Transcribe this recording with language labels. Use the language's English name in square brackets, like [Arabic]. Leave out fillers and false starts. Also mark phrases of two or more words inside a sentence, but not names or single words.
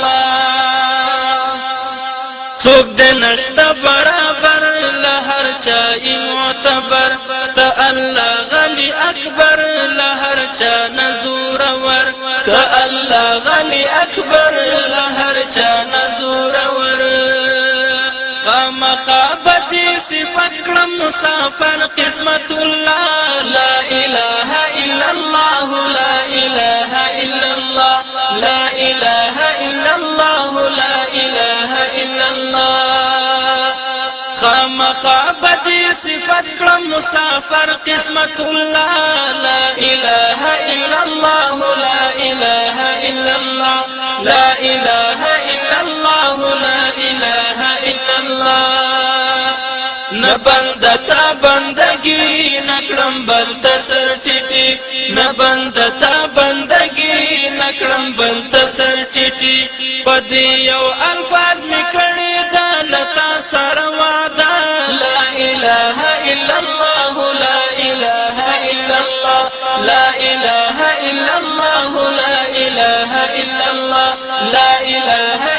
[Pashto] الله څوک دې نشته برابر له هر چا معتبر ته الله غني اکبر له هر چا نزور ور ته الله غني اکبر له هر چا نزور ور خامخابتي صفت کړم مسافر قسمت الله [Arabic] لا اله الا الله لا اله الا الله لا اله الا الله لا اله الا الله [Pashto] خامخابتي صفت کړم مسافر قسمت الله [Arabic] لا اله الا الله لا اله الا الله لا اله الا الله لا اله الا الله [Pashto] نه بنده ته بندگی نکړم بل ته سر ټیټي نه بنده ته بندگی نکړم بل ته سر ټیټي په دې یو الفاظ مې کړی دا لتا سره وعده [Arabic] لا اله الا الله لا اله الا الله لا اله الا الله لا اله الا الله لا اله